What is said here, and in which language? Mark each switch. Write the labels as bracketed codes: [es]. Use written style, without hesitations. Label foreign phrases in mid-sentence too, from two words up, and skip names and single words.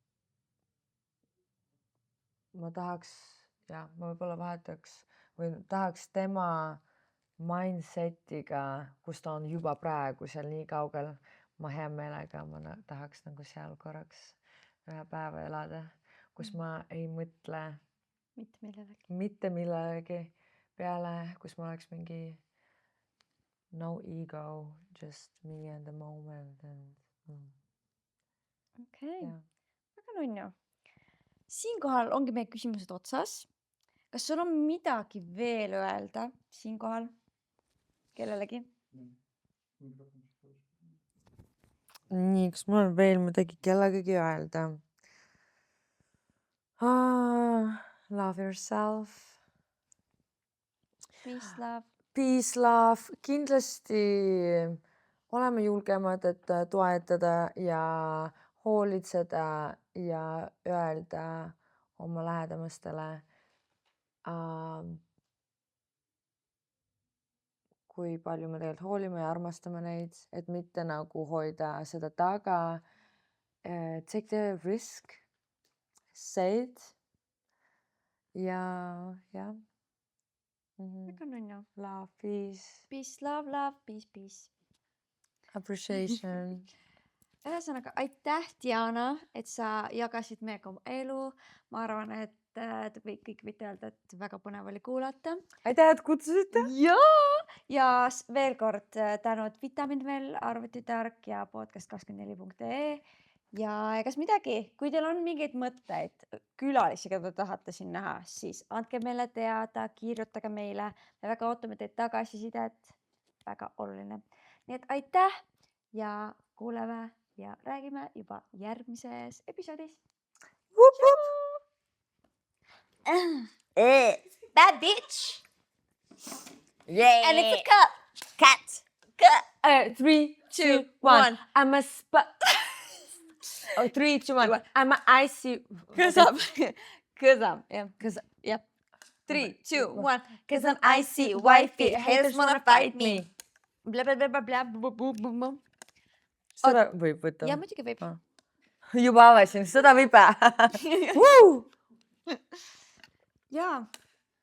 [et] tahaks ja ma võib-olla vahetaks või tahaks tema mindset'iga, kus ta on juba praegu seal nii kaugel, ma hea meelega tahaks nagu seal korraks ühe päeva elada, kus ma ei mõtle mitte millelegi peale, kus ma oleks mingi [en] no ego, just me and the moment [et] Okei. ja. Väga nunnu. Siinkohal ongi meie küsimused otsas. Kas sul on midagi veel öelda siinkohal kellelegi? Nii, kas mul on veel midagi kellegagi öelda? [en] Love yourself. Peace, love. Peace, love. [et] Kindlasti oleme julgemad, et toetada ja hoolitseda ja öelda oma lähedamastele, kui palju me tegelikult hoolime ja armastame neid, et mitte nagu hoida seda taga. [en] Take the risk, say it [et] ja jah. Väga nunnu. [en] Love, peace, Peace, love, love, peace, peace. appreciation. [et] Ühesõnaga, aitäh, Diana, et sa jagasid meiega oma elu. Ma arvan, et te kõik võite öelda, et väga põnev oli kuulata. Aitäh, et kutsusite. Ja veel kord tänud Vitamin Well, Arvutitark ja podcast24.ee. Ja egas midagi, kui teil on mingeid mõtteid, külalisi, keda te tahate siin näha, siis andke meile teada, kirjutage meile. Me väga ootame teid tagasisidet. Väga oluline. Nii et aitäh ja kuuleme ja räägime juba järgmises episoodis. [en] Bad bitch. Yeah. And it's a cut. Cat. 3, 2, 1. I'm a 3, 2, 1. I'm a icy. Cause I'm. Yeah. 3, 2, 1. Cause I'm icy, wifey. Haters wanna fight me. Blah, blah, blah, blah, blah, boom, boom, boom, boom. [et] Seda võib võtta. Ja muidugi võib. Juba avasin, seda võib. Jaa.